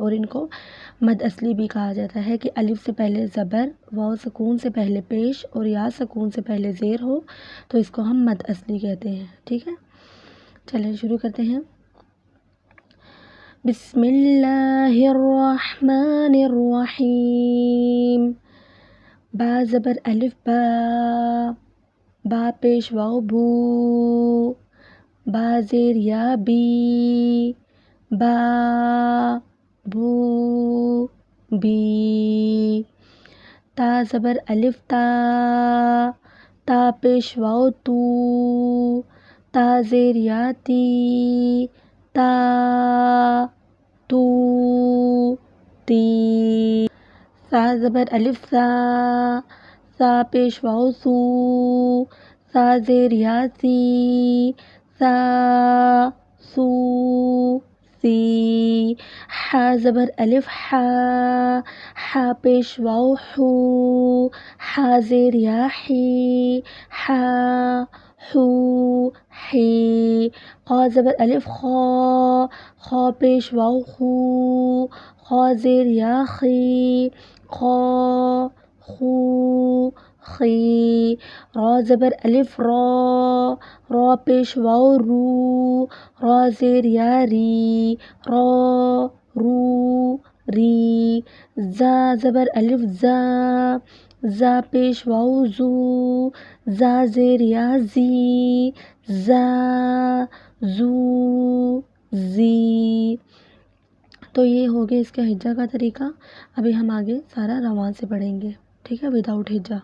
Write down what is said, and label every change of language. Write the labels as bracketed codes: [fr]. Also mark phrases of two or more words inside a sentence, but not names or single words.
[ur] اور ان کو مد اصلی بھی کہا جاتا ہے کہ الف سے پہلے زبر، واو سکون سے پہلے پیش اور یا سکون سے پہلے زیر ہو تو اس کو ہم مد اصلی کہتے ہیں، ٹھیک ہے۔ چلیں شروع کرتے ہیں۔ [ar] بسم اللہ الرحمن الرحیم۔ [ur] با زبر الف با، با پیش واو بو، با زیر یا بی، با بو بی۔ تا زبر الف تا، تا پیش واو تو، تا زیر یا تی، تا تو تی۔ سا زبر الف سا، سا پیش واو سو، سا زیر یا سی، سا سو سی۔ حا زبر الف حا، حا پیش واو حو، حا زیر یا حی، حا حو حی۔ خا زبر الف خا، خا پیش واو خو، خا زیر یا خی، خا خو خی۔ را زبر الف را، را پیش واو رو، را زیر یا ری، را رو ری۔ زا زبر الف زا، زا پیش واو زو، زا زیر یا زی، زا زو زی۔ تو یہ ہو گیا اس کا ہجا کا طریقہ۔ ابھی ہم آگے سارا روان سے پڑھیں گے، ٹھیک ہے، وداؤٹ ہجا۔